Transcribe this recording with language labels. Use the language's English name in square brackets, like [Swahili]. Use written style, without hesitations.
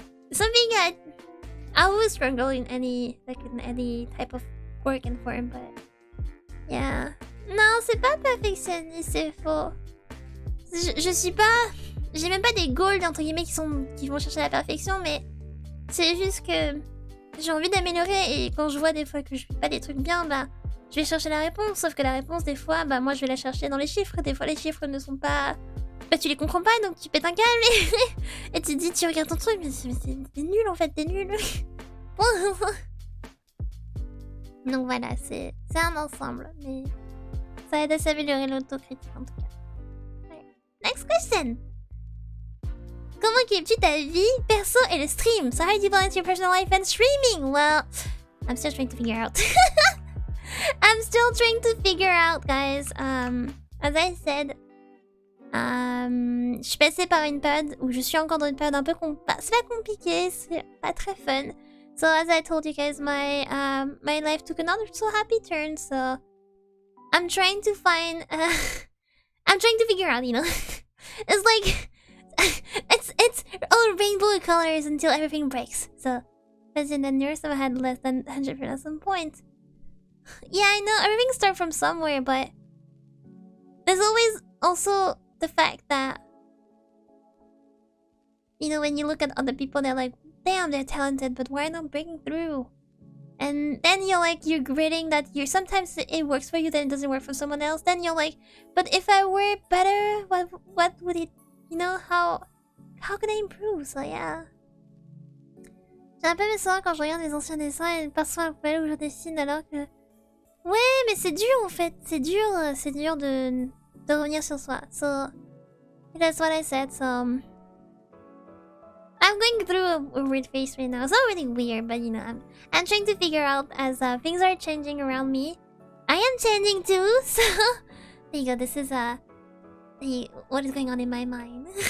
[English] Something I always struggle in any type of work and form, but yeah. [French] Non, c'est pas perfectionniste, c'est faux. Je suis pas... J'ai même pas des goals, entre guillemets, qui vont chercher la perfection, mais c'est juste que j'ai envie d'améliorer, et quand je vois des fois que je fais pas des trucs bien, bah, je vais chercher la réponse, sauf que la réponse, des fois, bah, moi, je vais la chercher dans les chiffres. Des fois, les chiffres ne sont pas... Bah, tu les comprends pas, donc tu pètes un câble, et tu te dis, tu regardes ton truc, mais t'es nul, en fait, t'es nul. Donc voilà, c'est un ensemble, mais ça aide à s'améliorer l'autocritique, en tout cas. Ouais. [English] Next question! [French] Comment équipes-tu ta vie perso et le stream? [English] So how do you balance your personal life and streaming? Well, I'm still trying to figure out. I'm still trying to figure out, guys. As I said, [French] je suis passée par une période où je suis encore dans une période un peu c'est pas compliqué, c'est pas très fun. [English] So as I told you guys, my life took another so happy turn. So I'm trying to find, I'm trying to figure out, you know. It's like it's all rainbow colors until everything breaks. So, as in the nearest I had less than 100% at some point. Yeah, I know everything starts from somewhere, but there's always also the fact that, you know, when you look at other people, they're like, damn, they're talented, but why not breaking through? And then you're gritting that sometimes it works for you, then it doesn't work for someone else. Then you're like, but if I were better, what would it, you know, how can I improve? So yeah. [French] J'ai un peu mes soins quand je regarde les anciens dessins et parfois à la poubelle où je dessine alors que... Ouais, mais c'est dur en fait. C'est dur de revenir sur soi. [English] So, that's what I said. So, I'm going through a weird phase right now. It's not really weird, but you know, I'm trying to figure out as things are changing around me. I am changing too, so... There you go, this is what is going on in my mind.